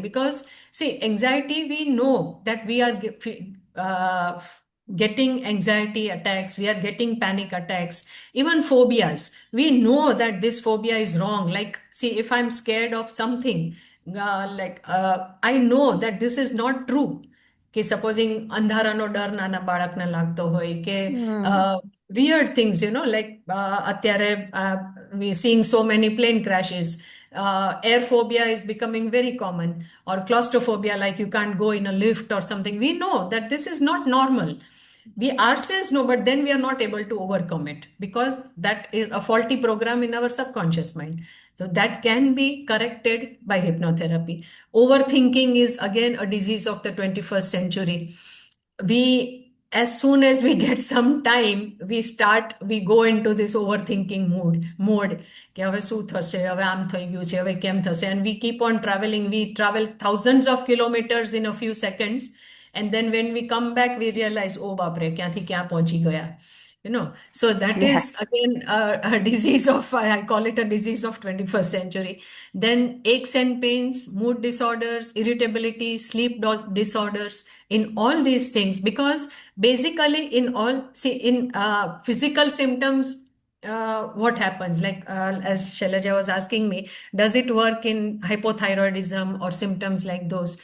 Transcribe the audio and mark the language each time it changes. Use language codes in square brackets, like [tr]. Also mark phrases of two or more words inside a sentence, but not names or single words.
[en] Because, see, anxiety, we know that we are getting anxiety attacks, we are getting panic attacks, even phobias. We know that this phobia is wrong. Like, see, if I'm scared of something, I know that this is not true. [gu] કે સપોઝિંગ અંધારાનો ડર નાના બાળકને લાગતો હોય કે Mm. [en] weird things, like અત્યારે we seeing so many plane crashes. Air phobia is becoming very common, or claustrophobia, like you can't go in a lift or something. We know that this is not normal. We ourselves know, but then we are not able to overcome it because that is a faulty program in our subconscious mind. So that can be corrected by hypnotherapy. Overthinking is again a disease of the 21st century. As soon as we get some time, we go into this overthinking mode [gu] કે હવે શું થશે, હવે આમ થઈ ગયું છે, હવે કેમ થશે, [en] and we keep on traveling. We travel thousands of kilometers in a few seconds, and then when we come back we realize, [gu] oh બાપરે, ક્યાંથી ક્યાં પહોંચી ગયા. [en] So that is Yes. again a disease of, I call it a disease of 21st century. Then aches and pains, mood disorders, irritability, disorders, in all these things. Because basically in all, see, in physical symptoms, what happens, like as Shailaja was asking me, does it work in hypothyroidism or symptoms like those?